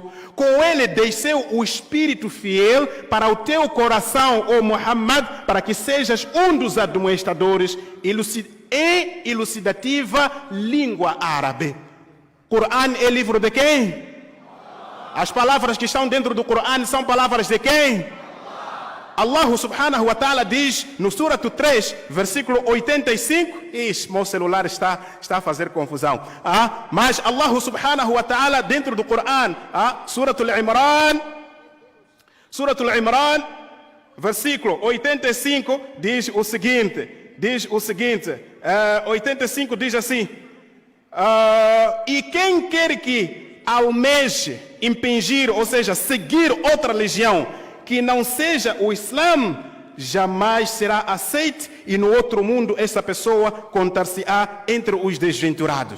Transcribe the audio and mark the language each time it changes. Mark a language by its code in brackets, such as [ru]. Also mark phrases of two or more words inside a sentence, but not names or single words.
[pt] Com ele desceu o Espírito fiel para o teu coração, ó Muhammad, para que sejas um dos admoestadores e elucidativa língua árabe. Corão é livro de quem? As palavras que estão dentro do Corão são palavras de quem? Allah [ar] سبحانه وتعالى [pt] diz no Surat 3, versículo 85. Meu celular está a fazer confusão. Mas Allah [ar] سبحانه وتعالى [pt] dentro do Corão, Surat al-Imran, versículo 85, diz o seguinte. 85 diz assim: e quem quer que almeje impingir, ou seja, seguir outra religião que não seja o Islã, jamais será aceite, e no outro mundo essa pessoa contar-se-á entre os desventurados.